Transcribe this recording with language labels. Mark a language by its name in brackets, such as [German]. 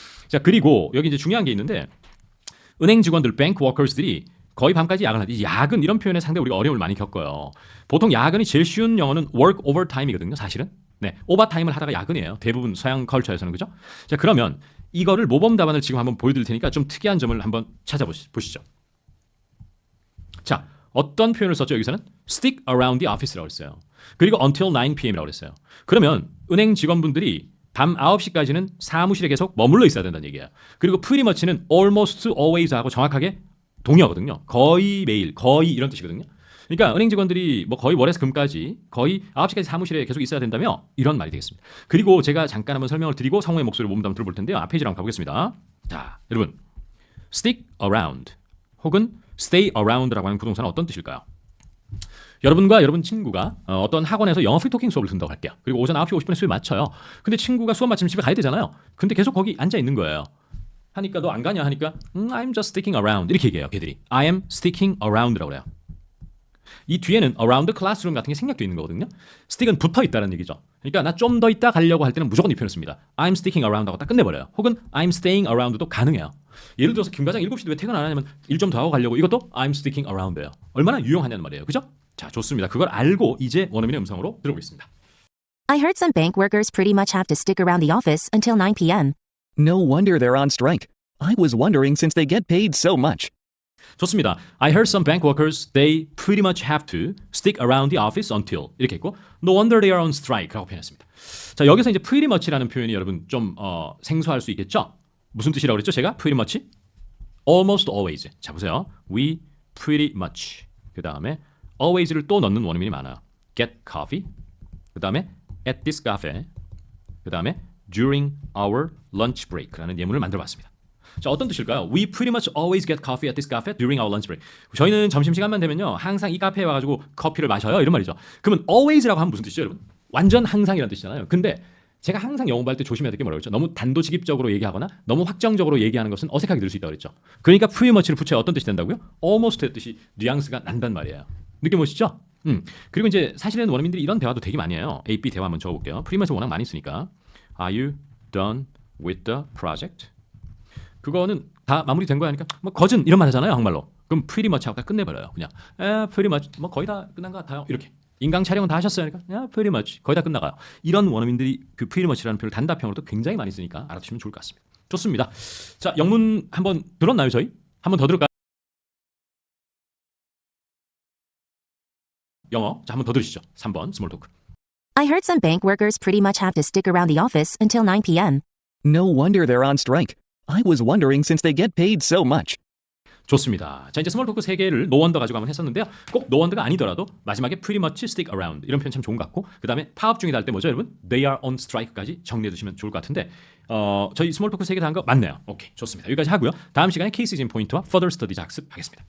[Korean] 자, 그리고 여기 이제 중요한 게 있는데 은행 직원들, [English] bank workers [Korean] 들이 거의 밤까지 야근을 하지. 야근 이런 표현에 상당히 우리가 어려움을 많이 겪어요. 보통 야근이 제일 쉬운 영어는 [English] work overtime [Korean] 이거든요. 사실은. 네, 오버타임을 하다가 야근이에요. 대부분 서양 컬처에서는 그죠? 자, 그러면 이거를 모범 답안을 지금 한번 보여드릴 테니까 좀 특이한 점을 한번 찾아보시죠. 자, 어떤 표현을 썼죠? 여기서는 [English] stick around the office [Korean] 라고 했어요. 그리고 [English] until 9 p.m. [Korean] 이라고 했어요. 그러면 은행 직원분들이 밤 9시까지는 사무실에 계속 머물러 있어야 된다는 얘기예요. 그리고 [English] pretty much [Korean] 는 [English] almost always [Korean] 하고 정확하게 동의어거든요. 거의 매일, 거의 이런 뜻이거든요. 그러니까 은행 직원들이 뭐 거의 월에서 금까지 거의 9시까지 사무실에 계속 있어야 된다며 이런 말이 되겠습니다. 그리고 제가 잠깐 한번 설명을 드리고 성우의 목소리를 몸담 들어볼 텐데요. 앞 페이지로 한번 가보겠습니다. 자, 여러분 [English] stick around [Korean] 혹은 [English] stay around [Korean] 라고 하는 부동사는 어떤 뜻일까요? 여러분과 여러분 친구가 어떤 학원에서 영어 프리토킹 수업을 듣는다고 할게요. 그리고 오전 9시 50분에 수업 맞춰요. 근데 친구가 수업 마치면 집에 가야 되잖아요. 근데 계속 거기 앉아 있는 거예요. 하니까 너 안 가냐 하니까 [English] I'm just sticking around [Korean] 이렇게 얘기해요. 걔들이 [English] I am sticking around [Korean] 라고 그래요. 이 뒤에는 [English] around the classroom [Korean] 같은 게 생략되어 있는 거거든요. stick은 붙어 있다는 얘기죠. 그러니까 나 좀 더 있다 가려고 할 때는 무조건 이 표현을 씁니다. [English] I'm sticking around [Korean] 하고 딱 끝내버려요. 혹은 [English] I'm staying around [Korean] 도 가능해요. 예를 들어서 김 과장 7시인데 왜 퇴근 안 하냐면 일 좀 더 하고 가려고 이것도 [English] I'm sticking around [Korean] 예요. 얼마나 유용하냐는 말이에요. 그죠? 자, 좋습니다. 그걸 알고 이제 원어민의 음성으로 들어보겠습니다. [English] I heard some bank workers pretty much have to stick around the office until 9 p.m. No wonder they're on strike. I was wondering since they get paid so much. [Korean] 좋습니다. [English] I heard some bank workers, they pretty much have to stick around the office until [Korean] 이렇게 했고 [English] No wonder they are on strike라고 표현했습니다. [Korean] 자, 여기서 이제 pretty much라는 표현이 여러분 좀 생소할 수 있겠죠? 무슨 뜻이라고 그랬죠? 제가 pretty much? [English] Almost always. [Korean] 자, 보세요. [English] We pretty much. [Korean] 그 다음에 always를 또 넣는 원어민이 많아요. [English] Get coffee. [Korean] 그 다음에 [English] at this cafe. [Korean] 그 다음에 during our lunch break라는 예문을 만들어봤습니다. 자, 어떤 뜻일까요? [English] We pretty much always get coffee at this cafe during our lunch break. [Korean] 저희는 점심시간만 되면요. 항상 이 카페에 와가지고 커피를 마셔요. 이런 말이죠. 그러면 always라고 하면 무슨 뜻이죠, 여러분? 완전 항상이라는 뜻이잖아요. 근데 제가 항상 영어 공부할 때 조심해야 될 게 뭐라고 했죠? 너무 단도직입적으로 얘기하거나 너무 확정적으로 얘기하는 것은 어색하게 들을 수 있다고 그랬죠. 그러니까 [English] pretty much [Korean] 를 붙여야 어떤 뜻이 된다고요? almost의 뜻이 뉘앙스가 난단 말이에요. 느낌 오시죠? 그리고 이제 사실은 원어민들이 이런 대화도 되게 많이 해요. A, B 대화 한번 적어볼게요. pretty much 워낙 많이 쓰니까. [English] Are you done with the project? [Korean] 그거는 다 마무리된 거야 하니까 뭐 거진 이런 말 하잖아요, 한말로. 그럼 [English] pretty much [Korean] 하고 다 끝내버려요. 그냥 [English] pretty much [Korean] 뭐 거의 다 끝난 것 같아요. 이렇게. 인강 촬영은 다 하셨어요? 그러니까 [English] pretty much [Korean] 거의 다 끝나가요. 이런 원어민들이 그 pretty much라는 표현을 단답형으로도 굉장히 많이 쓰니까 알아두시면 좋을 것 같습니다. 좋습니다. 자, 영문 한번 들었나요, 저희? 한번 더 들을까요? 영어. 자, 한번 더 들으시죠. 3번 스몰 토크. [English] I heard some bank workers pretty much have to stick around the office until 9 p.m. No wonder they're on strike. I was wondering since they get paid so much. [Korean] 좋습니다. 자, 이제 스몰 토크 3개를 [English] no wonder [Korean] 가지고 한번 했었는데요. 꼭 no wonder가 아니더라도 마지막에 [English] pretty much stick around [Korean] 이런 표현 참 좋은 것 같고, 그 다음에 파업 중이다 할 때 뭐죠, 여러분? [English] They are on strike [Korean] 까지 정리해 두시면 좋을 것 같은데, 저희 스몰 토크 3개 다 한 거 맞네요. 오케이, 좋습니다. 여기까지 하고요. 다음 시간에 케이스 인 포인트와 [English] further studies [Korean] 학습하겠습니다.